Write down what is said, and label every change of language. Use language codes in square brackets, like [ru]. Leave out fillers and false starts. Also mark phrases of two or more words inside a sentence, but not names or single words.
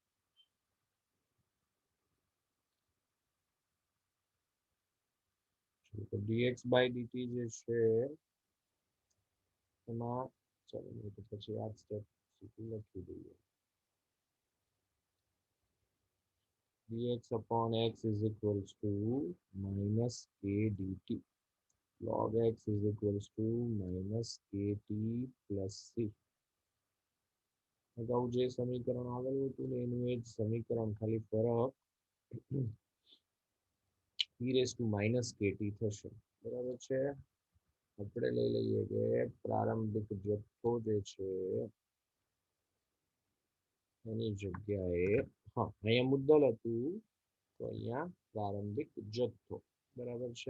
[gu] તો [en] dx by dt [gu] જે છે એમાં ચાલો તો પછી આ સ્ટેપ સીધું લખી દઈએ. [en] dx upon x is equals to minus k dt. Log x is equals to minus kt plus c. [gu] અગાઉ જે સમીકરણ આવેલું હતું ને એનું એ જ સમીકરણ, ખાલી ફરક [en] e raised to minus kt [gu] થશે, બરાબર છે. આપણે લઈ લઈએ કે પ્રારંભિક જથ્થો જે છે એની જગ્યાએ, હા અહીંયા મુદ્દલ હતું તો અહીંયા પ્રારંભિક જથ્થો, બરાબર છે.